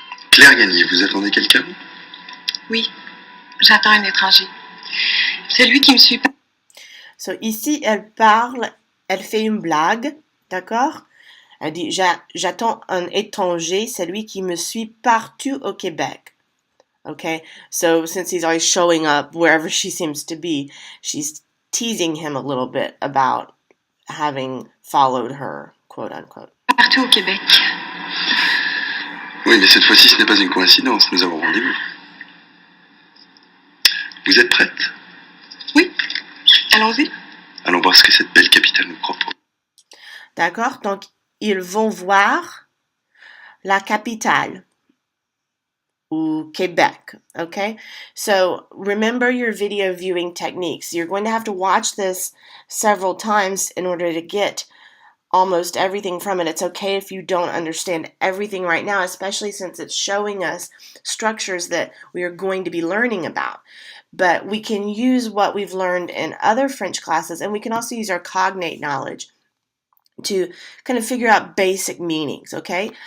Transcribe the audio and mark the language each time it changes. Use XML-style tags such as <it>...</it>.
<fr>Claire Gagné, vous attendez quelqu'un? Oui, j'attends un étranger. Celui qui me suit. So ici, elle parle, elle fait une blague, d'accord? Elle dit, j'attends un étranger, celui qui me suit partout au Québec.</fr> <en>Okay, so since he's always showing up wherever she seems to be, she's teasing him a little bit about having followed her, quote unquote.</en> <fr>Partout au Québec. Oui, mais cette fois-ci, ce n'est pas une coïncidence, nous avons rendez-vous. Vous êtes prête? Oui, allons-y. Allons voir ce que cette belle capitale nous propose. D'accord, donc ils vont voir la capitale, ou Quebec, okay?</fr> <en>So remember your video viewing techniques. You're going to have to watch this several times in order to get almost everything from it. It's okay if you don't understand everything right now, especially since it's showing us structures that we are going to be learning about. But we can use what we've learned in other French classes, and we can also use our cognate knowledge to kind of figure out basic meanings, okay?</en>